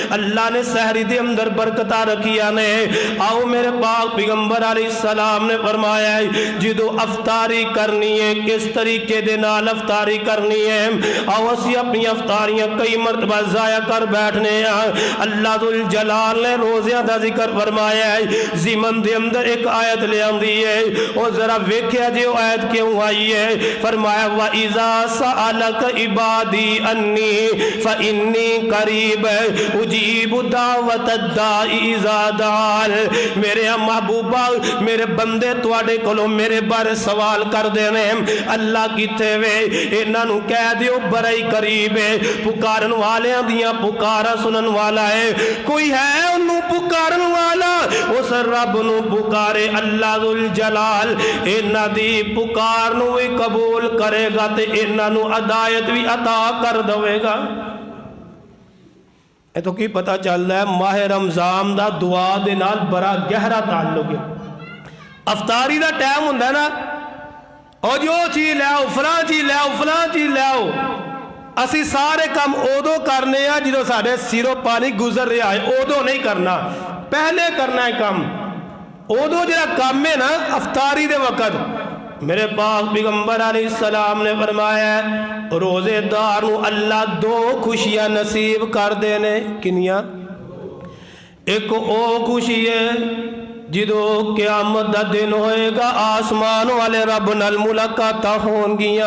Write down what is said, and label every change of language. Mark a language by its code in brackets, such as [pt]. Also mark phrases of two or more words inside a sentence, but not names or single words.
[pa] اللہ نے سحری دے اندر برکتاں رکھیاں نے۔ آؤ میرے پاک پیغمبر علیہ السلام نے فرمایا جدوں افطاری کرنی ہے کس طریقے دے نال افطاری کرنی ہے. آؤ اسیں اپنیاں افطاریاں کئی مرتبہ ضائع کر بیٹھنے آں. اللہ ذوالجلال نے روزیاں دا ذکر فرمایا ہے. ضمن دے اندر اک آیت لے آندی ہے، تے ذرا ویکھیا جے آیت کیوں آئی ہے. [ar] فرمایا وإذا سألك عبادي عني فإني قريب أجيب دعوة الداع إذا دعان. [pa] میرے محبوبا میرے بندے تہاڈے کولوں میرے بارے سوال کر دینے اللہ کتھے اے، ایہناں نوں کہہ دیو بڑا ہی قریب ہے، پکارن والیاں دیاں پکاراں سنن والا ہے. کوئی ہے اوہناں نے پکارن والا، اس رب نوں پکارے. اللہ ذوالجلال ایہناں دی پکار نوں وی قبول کرے گا تے ایہناں نوں ہدایت وی عطا کر دیوے گا. ایہ تو کی پتہ چل رہا ہے ماہ رمضان دا دعا دے نال بڑا گہرا تعلق ہے. افطاری دا ٹائم ہوندا نا، تے جو چیز لے آؤ، فلاں چیز لے آؤ، فلاں چیز لے آؤ. اسیں سارے کم اودوں کرنے آں جو ساڈے سروں پانی گزر رہا ہے، اودوں نہیں کرنا، پہلے کرنا ہے کم. اودوں جو کم ہے نا افطاری دے وقت, میرے پاک پیغمبر علیہ السلام نے فرمایا روزے دار نوں اللہ 2 خوشیاں نصیب کر دینے۔ کنیاں? اک او خوشی ہے جدوں قیامت دا دن ہوئے گا، اسمان والے رب نال ملاقاتاں ہونگیاں.